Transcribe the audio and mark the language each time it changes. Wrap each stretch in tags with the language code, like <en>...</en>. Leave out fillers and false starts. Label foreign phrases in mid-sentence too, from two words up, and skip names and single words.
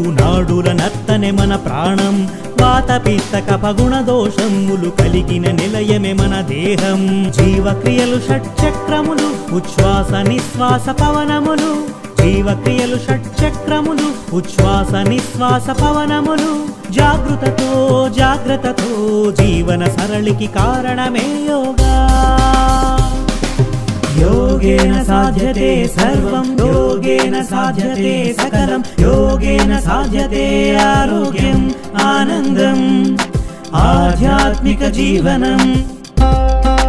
<te>నాడుల నర్తనే మన ప్రాణం వాత పిత్త కఫ గుణ దోషములు కలిగిన నిలయమే మన దేహం జీవక్రియలు షట్చక్రములు ఉచ్ఛ్వాస నిశ్వాస పవనములు జీవక్రియలు షట్చక్రములు ఉచ్ఛ్వాస నిశ్వాస పవనములు జాగృతతో జాగ్రత్తతో జీవన సరళికి కారణమే యోగా</te> <sa>योगेन साध्यते सर्वं योगेन साध्यते सकलं योगेन साध्यते आरोग्यम् आनन्दम् आध्यात्मिक जीवनम्</sa>